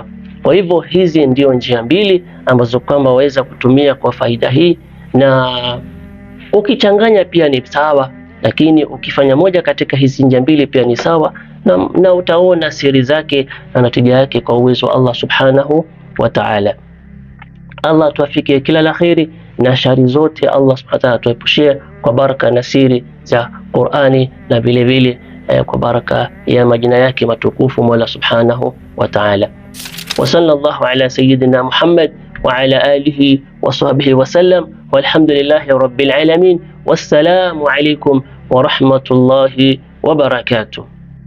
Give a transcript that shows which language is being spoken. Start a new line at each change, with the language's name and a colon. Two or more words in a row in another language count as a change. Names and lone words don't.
Swahili: Kwa hivyo hizi ndio njia mbili ambazo kwamba waweza kutumia kwa faida hii, na ukichanganya pia ni sawa, lakini ukifanya moja katika hizi njia mbili pia ni sawa, na utaona siri zake na natija yake kwa uwezo wa Allah
Arabic: سبحانه وتعالى.
Swahili: Allah tuafikie kila la kheri, na shari zote Allah
Arabic: سبحانه وتعالى
Swahili: tuepushie kwa baraka na siri za Qur'ani, na vile vile kwa baraka ya majina yake matukufu Mola
Arabic: سبحانه وتعالى. وصلى الله على سيدنا محمد وعلى آله وصحبه وسلم، والحمد لله رب العالمين. والسلام عليكم ورحمة الله وبركاته.